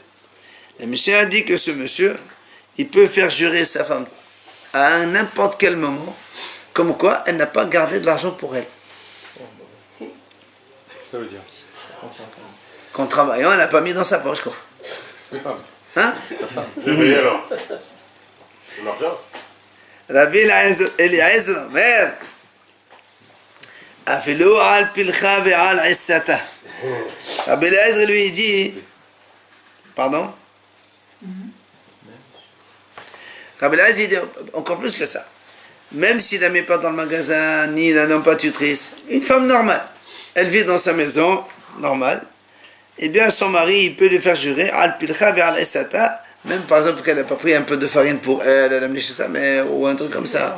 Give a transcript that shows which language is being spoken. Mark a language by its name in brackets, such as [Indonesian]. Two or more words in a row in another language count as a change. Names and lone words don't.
[French] La Mishnah dit que ce monsieur, il peut faire jurer sa femme à n'importe quel moment, comme quoi elle n'a pas gardé de l'argent pour elle. Ça veut dire. Qu'en travaillant, elle n'a pas mis dans sa poche, quoi. Hein? C'est vrai alors. C'est l'argent. [Hebrew] Rabbi Eliezer אומר, אפילו על פלחה ועל עיסתה. [French] Rabbi Eliezer lui dit, pardon? Rabbi Eliezer dit encore plus que ça. Même s'il ne la met pas dans le magasin, ni la nomme pas tutrice, une femme normale, elle vit dans sa maison, normale, eh bien son mari, il peut lui faire jurer, [Hebrew] על פלכה ועל עיסתה, [French] même par exemple qu'elle n'a pas pris un peu de farine pour elle, elle a amené chez sa mère, ou un truc comme ça.